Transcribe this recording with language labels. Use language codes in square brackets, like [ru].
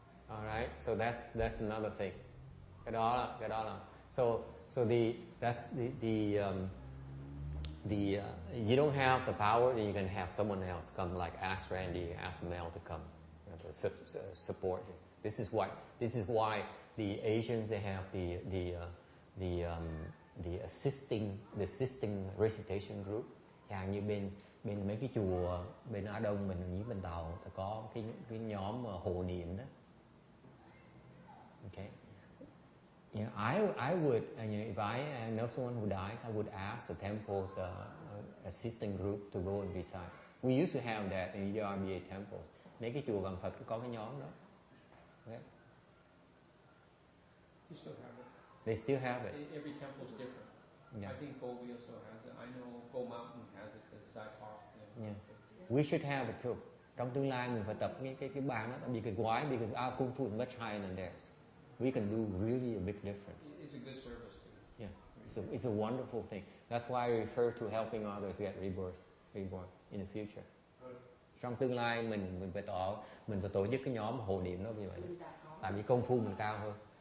[en] Alright, so that's another thing. [vi] Cái đó là [en] so you don't have the power, then you can have someone else come, like ask Randy, ask Mel to come to support you. This is why the Asians, they have the assisting recitation group. [vi] Chẳng như bên mấy cái chùa bên Á Đông mình với bên Tàu có cái nhóm hộ niệm đó. [en] Okay. You know, I would, if I know someone who dies, I would ask the temple's assisting group to go and recite. We used to have that in ERBA temples. [vi] Mấy cái chùa Vạn Phật có cái nhóm đó. [en] Okay. You still have it. They still have it. Every temple is different. Yeah. I think Gobi also has it. I know Go Mountain has it because I talked to them. Yeah. We should have it too. [vi] Trong tương lai mình phải tập cái bàn đó. [en] Because our kung fu is much higher than theirs. We can do really a big difference. It's a good service too. Yeah, it's a wonderful thing. That's why I refer to helping others get reborn in the future. [vi] Trong tương lai mình phải tổ chức cái nhóm hộ niệm đó như vậy. Tại vì công phu mình cao hơn.